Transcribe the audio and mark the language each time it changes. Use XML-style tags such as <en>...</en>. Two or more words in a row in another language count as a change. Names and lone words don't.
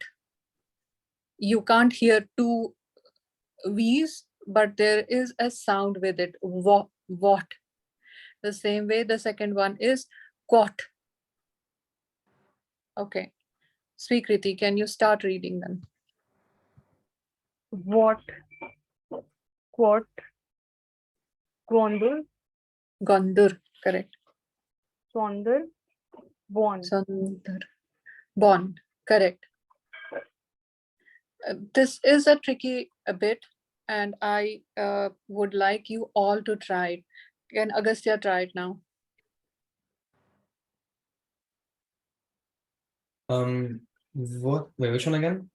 <en>You can't hear two V's, but there is a sound with it. What. The same way, the second one is what. Okay. Swikriti, can you start reading them? What? Quat. Gondur. Gondur, correct. Sonder. Bon. Sundar. Bon, correct. This is a tricky bit, and I would like you all to try it. Can Agastya try it now? What? Wait, which one again?</en>